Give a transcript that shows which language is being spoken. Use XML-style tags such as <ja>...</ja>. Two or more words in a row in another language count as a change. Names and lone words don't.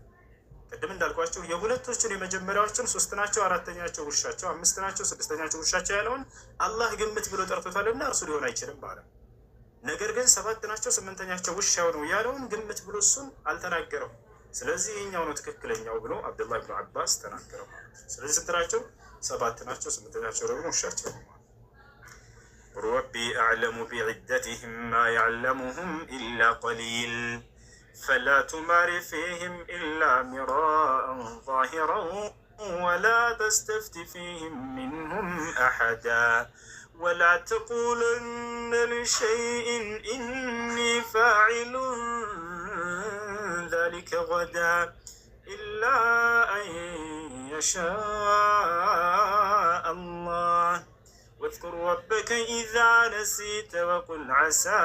<am>ቅድም እንዳልኳቸው የሁለቶቹን የመጀመሪያዎችን 3 ናቸው 4ተኛቸው ውሻቸው፣ 5 ናቸው 6ተኛቸው ውሻቸው ያለውን አላህ ግምት ብሎ ጠርቶታልና እርሱ ሊሆን አይችልም አለ። ነገር ግን 7 ናቸው 8ተኛቸው ውሻው ነው ያለውን ግምት ብሎ እሱን አልተናገረው። ስለዚህ ይህኛው ነው ትክክለኛው ብሎ አብዱላህ ብኑ አባስ ተናገረው ማለት ነው። ስለዚህ ስንት ናቸው? 7 ናቸው 8ተኛቸው ደግሞ ውሻቸው ነው።</am> <ar>ربي أعلم بعدتهم ما يعلمهم إلا قليل فلا تمار فيهم إلا مراء ظاهرا ولا تستفت فيهم منهم أحدا ولا تقولن لشيء إني فاعل ذلك غدا إلا أن يشاء الله واذكر ربك إذا نسيت وقل عسى</ar>